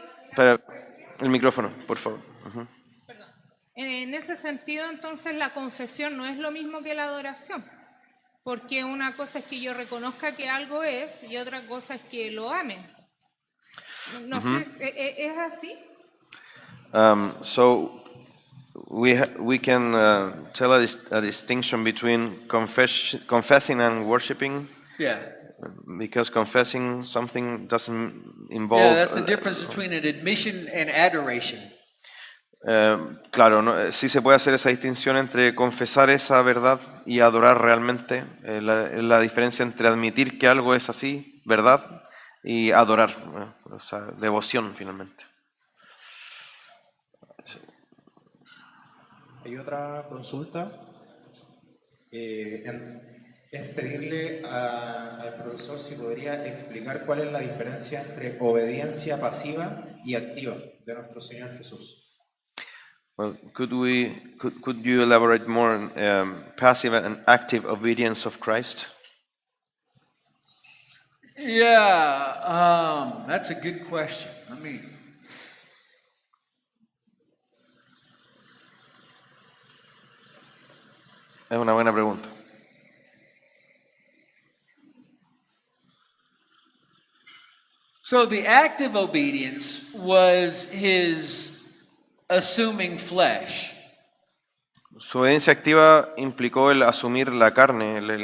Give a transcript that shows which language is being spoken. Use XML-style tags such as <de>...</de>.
<es>Espera, el micrófono, por favor. Ujú. En ese sentido, entonces, la confesión no es lo mismo que la adoración, porque una cosa es que yo reconozca que algo es y otra cosa es que lo ame. No sé, ¿es así?</es> <en>So we can tell a distinction between confessing and worshiping, Yeah. because confessing something doesn't involve. Yeah, that's the difference between an admission and adoration.</en> <es>Claro, sí se puede hacer esa distinción entre confesar esa verdad y adorar realmente. La diferencia entre admitir que algo es así, verdad, y adorar, o sea, devoción finalmente. Hay otra consulta. Es pedirle al profesor si podría explicar cuál es la diferencia entre obediencia pasiva y activa de nuestro Señor Jesús.</es> <en>Well, could you elaborate more on passive and active obedience of Christ? Yeah, that's a good question.</en> <es>Es una buena pregunta.</es> <en>So the active obedience was his assuming flesh.</en> <es>Su obediencia activa implicó el asumir la carne.</es>